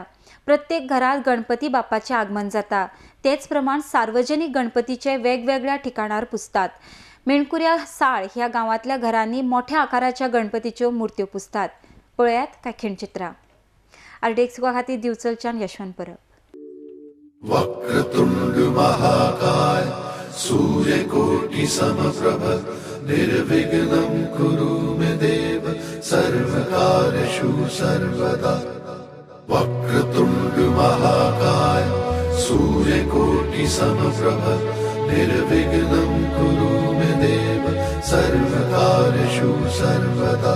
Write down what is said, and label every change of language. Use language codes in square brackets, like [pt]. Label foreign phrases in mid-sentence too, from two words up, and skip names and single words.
[kok] प्रत्येक घरात गणपती बाप्पाचे आगमन जाता। तेच प्रमाण सार्वजनिक गणपतीचे वेगवेगळ्या ठिकाणार पुजतात। मेणकुर्या साळ ह्या गावातल्या घरांनी मोठ्या आकाराच्या गणपतीच्यो मूर्त्यो पुजतात। पळयात काय खिणचित्रां। आरडीएक्स खातीर दिवचलच्यान यशवंत परब। [sa] वक्रतुंड महाकाय सूर्यकोटि समप्रभ निर्विघ्नं कुरु मे देव सर्वकार्येषु सर्वदा। वक्रतुंड महाकाय सूर्यकोटि समप्रभ निर्विघ्नं कुरु मे देव सर्वकार्येषु सर्वदा।